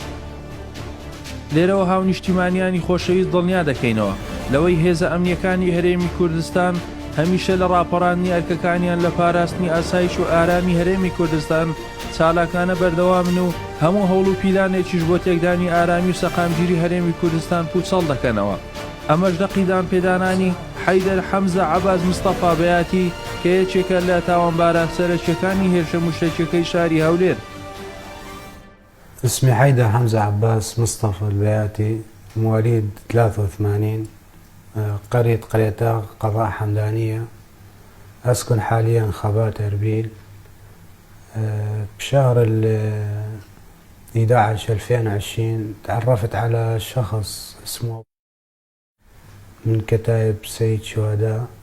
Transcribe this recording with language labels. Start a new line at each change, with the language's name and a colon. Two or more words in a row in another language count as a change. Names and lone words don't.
Central Kurdish: لێرەوە هاونیشتیمانیانی خۆشەویست دڵنیا دەکەینەوە لەوەی هێزە ئەمنیەکانی هەرێمی کوردستان هەمیشە لە ڕاپەڕاندنی ئەرکەکانیان لە پاراستنی ئاسایش و ئارامی هەرێمی کوردستان چالاکانە بەردەوامن و هەموو هەوڵ و پیلانێکیش بۆ تێکدانی ئارامی و سەقامگیری هەرێمی کوردستان پوچەڵ دەکەنەوە. ئەمەش دەقیدان پێدانانی حەیدەر حەمزە عەباس مستەفا بەیاتی کە یەکێکە لە تاوانباران سەرەکیەکانی هێرشە موشەکیەکەی شاری هەولێر.
Arabic: اسمي حيدر حمزة عباس مصطفى البياتي، مواليد 83، قرية قريتاغ قضاء حمدانية، أسكن حاليا خبات أربيل. بشهر 11/2020 تعرفت على شخص اسمه من كتائب سيد شهداء.